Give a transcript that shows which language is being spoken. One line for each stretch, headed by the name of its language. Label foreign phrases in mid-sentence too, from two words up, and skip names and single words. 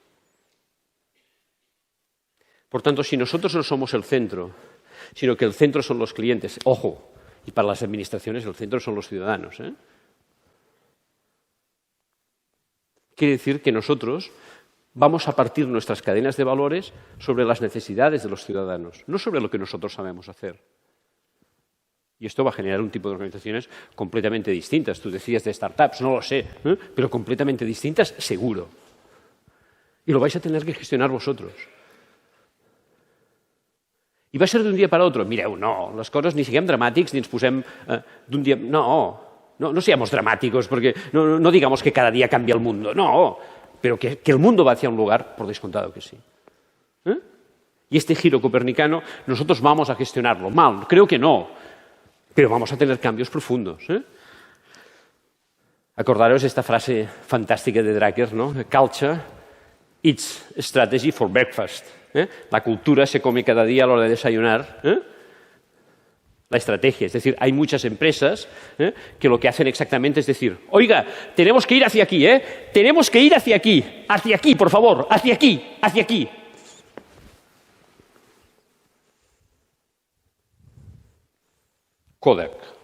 Spanish: Por tanto, si nosotros no somos el centro, sino que el centro son los clientes, ojo, y para las administraciones el centro son los ciudadanos, quiere decir que nosotros vamos a partir nuestras cadenas de valores sobre las necesidades de los ciudadanos, no sobre lo que nosotros sabemos hacer. Y esto va a generar un tipo de organizaciones completamente distintas. Tú decías de startups, no lo sé, pero completamente distintas, seguro. Y lo vais a tener que gestionar vosotros.
Catalan: I va ser d'un dia per l'altre. Mireu, no, les coses ni siguem dramàtics ni ens posem d'un dia...
Spanish: No seamos dramáticos, porque no digamos que cada día cambia el mundo, no, pero que el mundo va hacia un lugar, por descontado que sí. Y este giro copernicano, nosotros vamos a gestionarlo mal, creo que no, pero vamos a tener cambios profundos. Acordaros esta frase fantástica de Drucker, ¿no?
English: Culture eats strategy for breakfast.
Spanish: La cultura se come cada día a la hora de desayunar. La estrategia, es decir, hay muchas empresas que lo que hacen exactamente es decir, oiga, tenemos que ir hacia aquí, tenemos que ir hacia aquí, por favor, hacia aquí, hacia aquí. Kodak.